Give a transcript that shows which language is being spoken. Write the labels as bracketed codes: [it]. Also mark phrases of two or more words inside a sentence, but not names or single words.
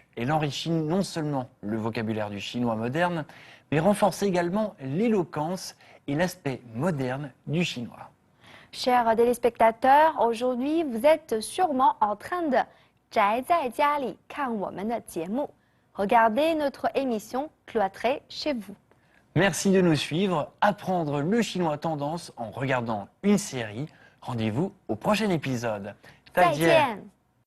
[fr] Elle enrichit non seulement le vocabulaire du chinois moderne, mais renforce également l'éloquence et l'aspect moderne du chinois. Chers téléspectateurs, aujourd'hui, vous êtes sûrement en train de [zh] 宅在家里看我们的节目. [fr] Regardez notre émission cloîtrée chez vous. Merci de nous suivre. Apprendre le chinois tendance en regardant une série. Rendez-vous au prochain épisode. [zh] 再见。